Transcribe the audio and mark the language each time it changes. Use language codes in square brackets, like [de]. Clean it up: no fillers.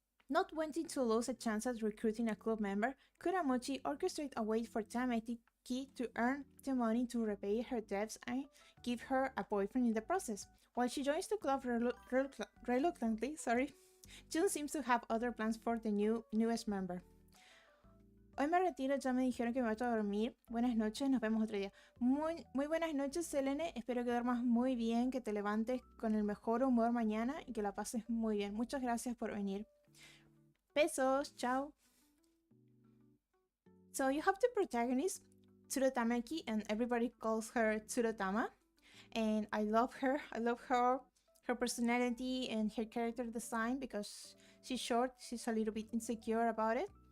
[en] Not wanting to lose a chance at recruiting a club member, Kuramochi orchestrates a way for Tamaki to earn the money to repay her debts and give her a boyfriend in the process. While she joins the club reluctantly, Jun seems to have other plans for the newest member. [es] Hoy me retiro, ya me dijeron que me voy a dormir. Buenas noches, nos vemos otro día. Muy buenas noches, Selene. Espero que duermas muy bien, que te levantes con el mejor humor mañana y que la pases muy bien. Muchas gracias por venir. Besos, chao. [en] So you have the protagonist, Tsurutamaki, and everybody calls her Tsurutama. And I love her. I love her personality and her character design because she's short, she's a little bit insecure about it.